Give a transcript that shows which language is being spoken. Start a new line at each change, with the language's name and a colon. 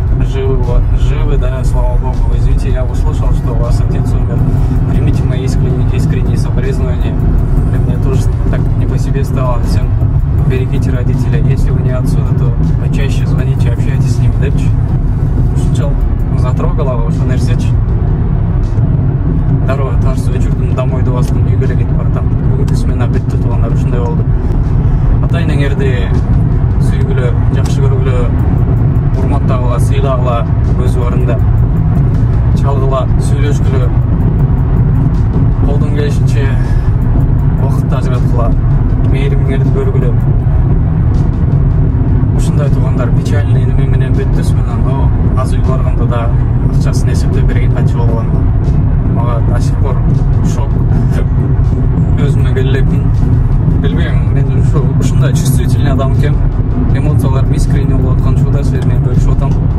Russian: Живы, да, слава богу. Извините, я услышал, что у вас отец умер. Примите мои искренние соболезнования. Мне тоже так не по себе стало. Всем берегите родителей. Если вы не отсюда, то почаще звоните, общайтесь с ним.
Kyrgyz: Депч. Шучал, затрогала, ошо нерсечи. Дароо тарсып өчүрдүм, домой до бастым, үйгө эле кетип баратам. Бүгүнкү смена бүттү, туугандар, ушундай болду. Ата-энеңерди сүйгүлө, жакшы көргүлө, урматтагыла, сыйлагыла, өз орунда. Чалгыла, сүйлөшкүлө, колдон келишинче убакытты ажыраткыла, мээримиңерди көргүлө. Ушундай туугандар, печальный неме менен бүттү смена, но аз үй барганда да акчасын эсептеп берген канча болгон. Мага
Russian: до сих пор шок.
Kyrgyz: Өзүмө келелекмин. Билбейм, мен ушундай чувствительный адам экен. Эмоцияларым искренне болуп аткан учурда силер менен бөлүшүп атам.